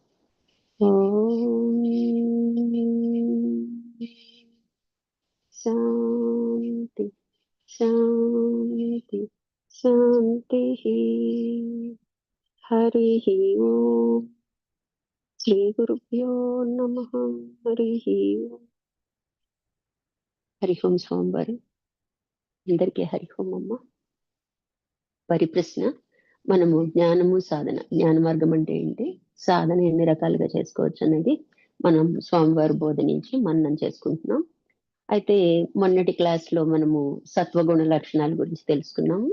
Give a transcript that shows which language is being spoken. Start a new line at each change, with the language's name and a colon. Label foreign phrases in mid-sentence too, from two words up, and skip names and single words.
Sanskrit: ॐ शान्ति शान्ति शान्तिः। हरिः ओम्। श्रीगुरुभ्यो नमः। हरिः ओम्। हरि ओम्
Telugu: స్వామివారు అందరికీ హరి ఓం అమ్మ. పరిప్రశ్న: మనము జ్ఞానము సాధన, జ్ఞాన మార్గం అంటే ఏంటి, సాధన ఎన్ని రకాలుగా చేసుకోవచ్చు అనేది మనం స్వామివారి బోధ నుంచి మననం చేసుకుంటున్నాం. అయితే మొన్నటి క్లాస్లో మనము సత్వగుణ లక్షణాల గురించి తెలుసుకున్నాము.